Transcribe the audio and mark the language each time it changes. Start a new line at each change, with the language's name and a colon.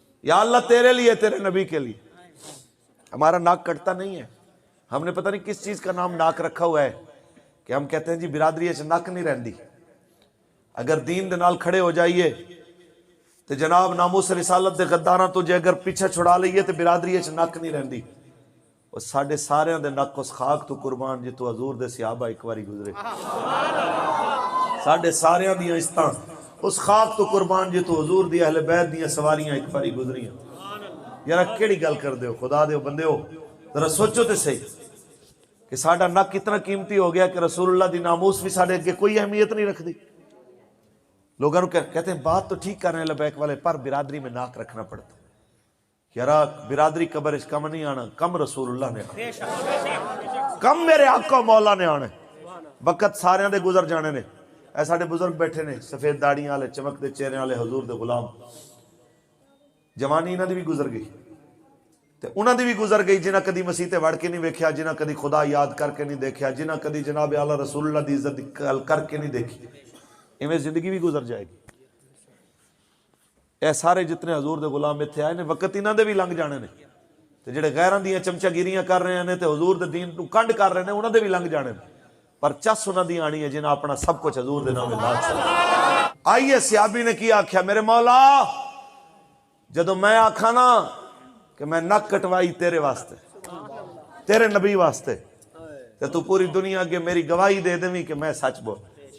Urdu: یا اللہ تیرے لیے تیرے نبی کے لیے. ہمارا ناک کٹتا نہیں ہے. ہم نے پتہ نہیں کس چیز کا نام ناک رکھا ہوا ہے کہ ہم کہتے ہیں جی
Punjabi: برادری اچ نک نہیں رہندی. اگر دین دے نال کھڑے ہو جائیے تو جناب ناموس رسالت دے غداراں تو جے اگر پیچھے چھڑا لئیے تو برادری اچ نک نہیں رہندی. اور ساڈے سارے دے نک اس خاک تو قربان جی تو حضور دے صحابہ ایک باری گزرے. ساڈے سارے دیاں عزتاں اس خاک تو قربان جی تو حضور دی اہل بیت دیاں سواریاں ایک باری گزریاں. یار کیڑی گل کر دیو خدا دیو بندے ہو ذرا سوچو تے صحیح کہ ساڈا نک اتنا قیمتی ہو گیا کہ رسول اللہ دی ناموس بھی ساڈے اگے کوئی اہمیت نہیں رکھدی.
Urdu: لوگوں کہتے ہیں بات تو ٹھیک کر رہے ہیں لبیک والے پر برادری میں ناک رکھنا پڑتا.
Punjabi: یارا برادری قبر اس کم نہیں آنا, کم رسول اللہ نے آنا, کم میرے آقا مولا نے آنا. وقت سارے دے گزر جانے نے. اے ساڈے بزرگ بیٹھے نے سفید داڑیاں والے چمک دے چہرے والے حضور دے غلام. جوانی انہاں دی بھی گزر گئی تے انہاں دی بھی گزر گئی جنہاں کدی مسیح تے وڑ کے نہیں ویکھیا, جنہاں کدی خدا یاد کر کے نہیں دیکھیا, جنہاں کدی جناب اعلی رسول اللہ دی عزت کر کے نہیں دیکھی.
Urdu: ایویں زندگی بھی گزر جائے گی.
Punjabi: اے سارے جتنے حضور دے غلام ایتھے آئے نے وقت انہاں دے بھی لنگ جانے نے تے جڑے غیراں دیاں چمچا گیریاں کر رہے ہیں تے حضور دے دین نو کنڈ کر رہے ہیں انہاں دے بھی لنگ جانے نے. پر چس انہاں دی آنی ہے جنہاں اپنا سب کچھ حضور دے نام لا چھڑیا. آئیے صحابی نے کیا آکھیا میرے مولا جدوں میں آکھا نا کہ میں نک کٹوائی تیرے واسطے تیرے نبی واسطے تے تو پوری دنیا کے میری گواہی دے دیویں کہ میں سچ بول